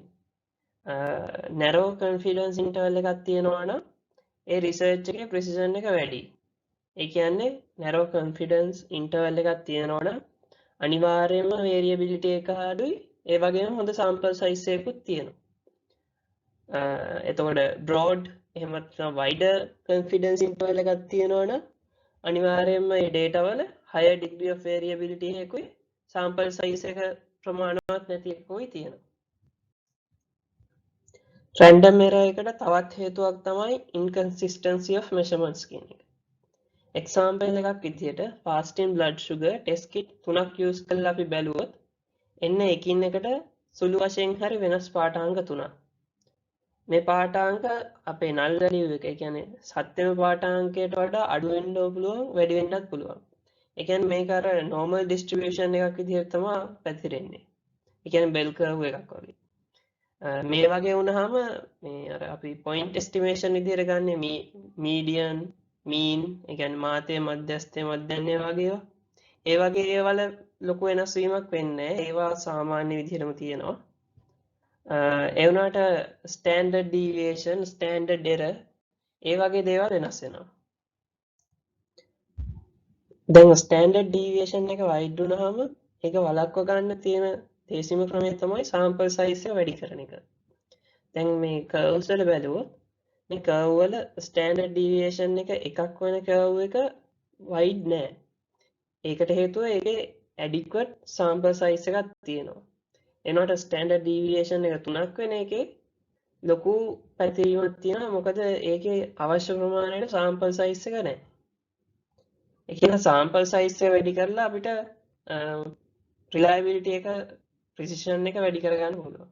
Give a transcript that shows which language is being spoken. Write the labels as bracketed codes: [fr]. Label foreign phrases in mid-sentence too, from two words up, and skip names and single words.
[en] narrow confidence interval [si] එකක් තියෙනවා නම් ඒ රිසර්ච් එකේ precision එක වැඩි. ඒ කියන්නේ [en] narrow confidence interval [si] එකක් තියෙනවා නම් අනිවාර්යයෙන්ම variability එක අඩුයි. ඒ වගේම හොඳ [en] sample size [si] එකකුත් තියෙනවා. එතකොට broad එහෙම නැත්නම් [en] wider confidence interval [si] එකක් තියෙනවා නම් අනිවාර්යයෙන්ම මේ data වල [en] higher degree of variability [si] එකකුයි [en] sample size [si] එක ප්‍රමාණවත් නැති එකකුයි තියෙනවා. [en] random error [si] එකට තවත් හේතුවක් තමයි [en] inconsistency of measurements [si] කියන එක. example එකක් විදිහට [en] fasting blood sugar test kit [si] 3ක් use කරලා අපි බැලුවොත් එන්න එකින් එකට සුළු වශයෙන් හරි වෙනස් පාඨාංක 3ක්. මේ පාඨාංක අපේ [en] null value [si] එක, ඒ කියන්නේ සත්‍යම පාඨාංකයට වඩා අඩු වෙන්න පුළුවන්, වැඩි වෙන්නත් පුළුවන්. ඒ කියන්නේ මේක අර [en] normal distribution [si] එකක් විදිහට තමයි පැතිරෙන්නේ. ඒ කියන්නේ [en] bell curve [si] එකක් වගේ. මේ වගේ වුණාම මේ අර අපි [en] point estimation [si] විදිහට ගන්න [en] median, mean, [si] ඒ කියන්නේ මාතේ මධ්‍යස්ථය මධ්‍යන්නේ වගේ ඒවා. ඒ වගේ ඒවල ලොකු වෙනස් වීමක් වෙන්නේ නැහැ. ඒවා සාමාන්‍ය විදිහටම තියෙනවා. ඒ වුණාට [en] standard deviation, standard error [si] ඒ වගේ දේවල් වෙනස් වෙනවා. දැන් [en] standard deviation [si] එක wide වුණාම ඒක වළක්ව ගන්න තියෙන දේශිම ක්‍රමය තමයි [en] sample size [si] එක වැඩි කරන එක. දැන් මේ curves වල බැලුවොත් මේ curve වල [en] standard deviation [si] එක එකක් වෙන curve එක wide නෑ. ඒකට හේතුව ඒකේ [en] adequate sample size [si] එකක් තියෙනවා. එනකොට [en] standard deviation [si] එක 3ක් වෙන එකේ ලොකු පැතිරීමක් තියෙනවා. මොකද ඒකේ අවශ්‍ය ප්‍රමාණයට [en] sample size [si] එක නැහැ. ඒ කියන්නේ [en] sample size [si] එක වැඩි කරලා අපිට reliability එක, precision එක වැඩි කරගන්න පුළුවන්.